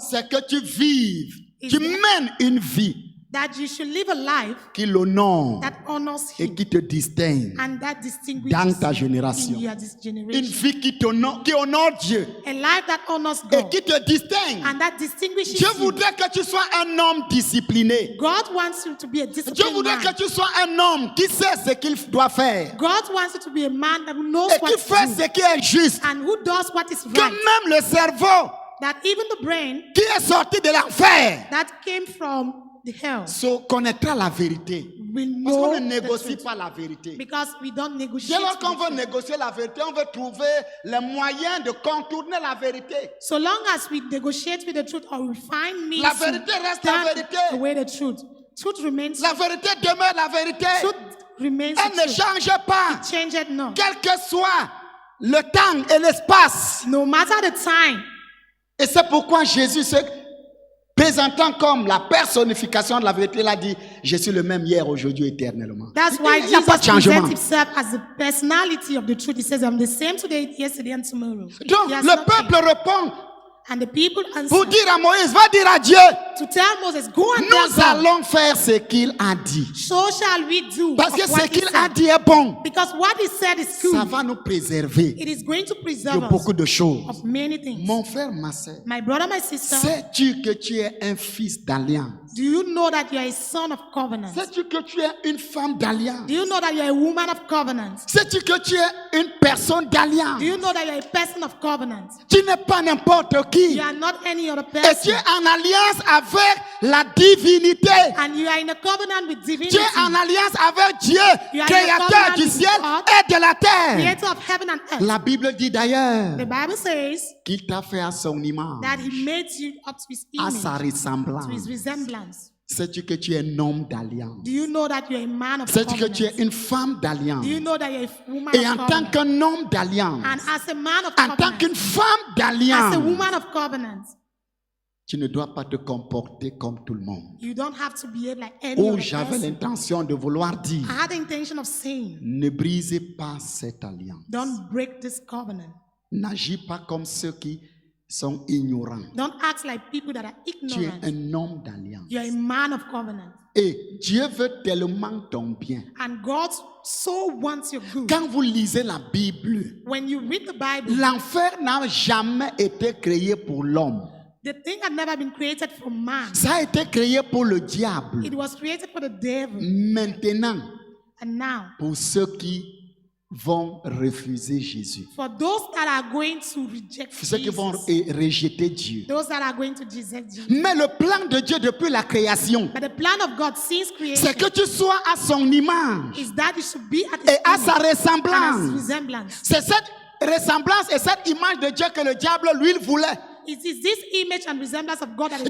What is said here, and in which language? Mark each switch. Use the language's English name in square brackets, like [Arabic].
[French] C'est que tu vives, [English] Is [French] tu [English] that- [French] mènes une vie [English] That you should live a life [French] qui l'honore [English] that honors [French] et [English] Him [French] qui te distingue [English] and that distinguishes [French] dans ta [English] you [French] génération. [English] in your this [French] Une [English] generation. [French] vie qui honore Dieu [English] A life that honors [French] et [English] God [French] qui te distingue. [English] and that distinguishes [French] Dieu [English] you. [French] voudrait que tu sois un homme discipliné. [English] God wants you to be a [French] Dieu [English] disciplined [French] voudrait [English] man. [French] que tu sois un homme qui sait ce qu'il doit faire [English] God wants you to be a man that knows [French] et [English] what [French] qui [English] to [French] fait [English] do [French] ce qui est juste. [English] and who does what is [French] Que [English] right. [French] même le cerveau [English] That even the brain [French] qui est sorti de l'enfer [English] that came from the hell [French] connaîtra la vérité. [English] will [French] Parce [English] know [French] qu'on ne [English] the [French] négocie [English] truth. [French] pas la vérité. [English] Because we don't [French] Dès [English] negotiate. [French] lors qu'on [English] with the [French] veut [English] truth. [French] négocier la vérité, on veut trouver les moyens de contourner la vérité. [English] So long as we negotiate with the truth or we find means [French] La [English] to [French] vérité reste la [English] turn [French] vérité. [English] away the truth. Truth remains. [French] La vérité demeure la vérité. [English] Truth remains [French] Elle [English] the [French] ne [English] truth. [French] change pas. [English] Change it not. [French] Quel que soit le temps et l'espace. [English] No matter the time. [French] Et c'est pourquoi Jésus, se présentant comme la personnification de la vérité, il a dit, je suis le même hier, aujourd'hui, éternellement. [English] That's why [French] Il n'y a pas de [English] Jesus [French] changement. [English] presents himself as the personality of the truth. He says, I'm the same today, yesterday, and tomorrow. [French] Donc, [English] He has [French] le [English] not [French] peuple [English] changed. [French] répond [English] And the people answer [French] pour dire à Moïse, va dire à Dieu, [English] to tell Moses, go and [French] nous [English] tell God. [French] allons faire ce qu'il a dit. [English] So shall we do [French] Parce que [English] of what [French] ce [English] he [French] qu'il a [English] said. [French] dit est bon. [English] Because what he said is [French] Ça [English] good. [French] va nous préserver [English] It is going to [French] de [English] preserve us [French] beaucoup de choses. [English] of many things. [French] Mon frère, ma sœur, [English] My brother, my sister, [French] sais-tu que tu es un fils d'alliance? [English] do you know that you are a son of covenant? [French] Sais-tu que tu es une femme d'alliance? [English] Do you know that you are a woman of covenant? [French] Sais-tu que tu es une personne d'alliance? [English] Do you know that you are a person of covenant? [French] Tu n'es pas n'importe qui. [English] You are not any other [French] Et tu [English] person. [French] es en alliance avec la divinité. [English] And you are in a covenant with [French] Tu [English] divinity, [French] es en alliance avec Dieu, [English] You are in a [French] créateur [English] covenant [French] du [English] with [French] ciel [English] God, [French] et de la terre. [English] creator of heaven and earth. [French] La Bible dit d'ailleurs [English] The Bible says [French] qu'il t'a fait à son image, [English] that he made you up to his [French] à [English] image, [French] sa [English] to [French] ressemblance. [English] his resemblance. [French] Sais-tu que tu es un homme d'alliance? [English] Do you know that you are a man of [French] Sais-tu que tu es [English] covenant? [French] une femme d'alliance? [English] Do you know that you are a woman [French] Et en [English] of [French] tant [English] covenant? [French] qu'un homme d'alliance, [English] And as a man of [French] en tant [English] covenant, [French] qu'une femme [English] as [French] d'alliance, [English] a woman of covenant, [French] tu ne dois pas te comporter comme tout le monde. [English] you don't have to behave like any Oh, other [French] j'avais [English] person. [French] l'intention de vouloir dire, [English] I had the intention of saying, [French] ne brisez pas cette alliance. [English] don't break this covenant. [French] N'agis pas comme ceux qui sont ignorants. [English] Don't act like people that are [French] Tu es [English] ignorant. [French] un homme d'alliance. [English] You are a man of covenant. [French] Et Dieu veut tellement ton bien. [English] And God so wants your good. [French] Quand vous lisez la Bible, [English] When you read the Bible, [French] l'enfer n'a jamais été créé pour l'homme. [English] the thing had never been created for man. [French] Ça a été créé pour le diable. [English] It was created for the devil. [French] Maintenant, [English] And now, [French] pour ceux qui vont refuser Jésus, [English] for those that are going to reject [French] ceux qui vont [English] Jesus, [French] rejeter Dieu. [English] those that are going to reject Jesus. [French] Mais le plan de Dieu depuis la création, [English] But the plan of God since [French] c'est [English] creation [French] que tu sois à son image [English] is that you should be at [French] et [English] his [French] à sa [English] image and his [French] ressemblance. [English] resemblance. [French] C'est cette ressemblance et cette image de Dieu que le diable, lui, il voulait [English] It is this image and resemblance of God that the